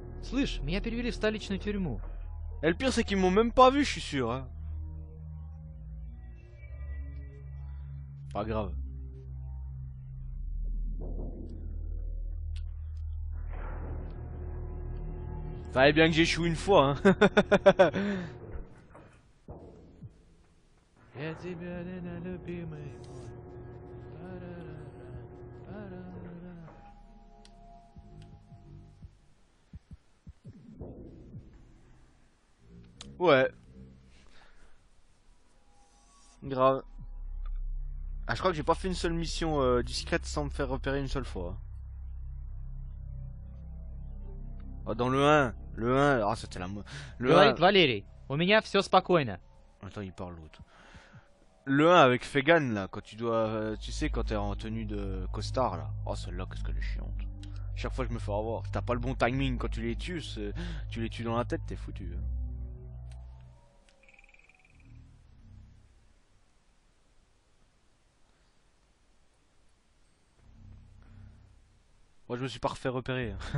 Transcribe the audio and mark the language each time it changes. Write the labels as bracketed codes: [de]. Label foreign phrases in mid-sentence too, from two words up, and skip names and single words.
[ru] Слышь, меня перевели в столичную тюрьму. [fr] Et le pire, c'est qu'ils m'ont même pas vu, je suis sûr. Hein. Pas grave. Fallait bien que j'échoue une fois. Hein. [ru] Я тебя, Лена, любимый мой. [fr] Ouais. Grave. Ah, je crois que j'ai pas fait une seule mission discrète sans me faire repérer une seule fois. Oh, dans le 1. Le 1, ah, c'était la... Le 1... [ru] Говорит Валерий, у меня все спокойно. [fr] Attends, il parle l'autre. Le 1 avec Fegan, là, quand tu dois... tu sais, quand t'es en tenue de costard, là. Oh, celle-là, qu'est-ce qu'elle est chiante. Chaque fois, je me fais avoir. T'as pas le bon timing quand tu les tues, tu les tues dans la tête, t'es foutu. Hein. Moi, je me suis pas refait repérer.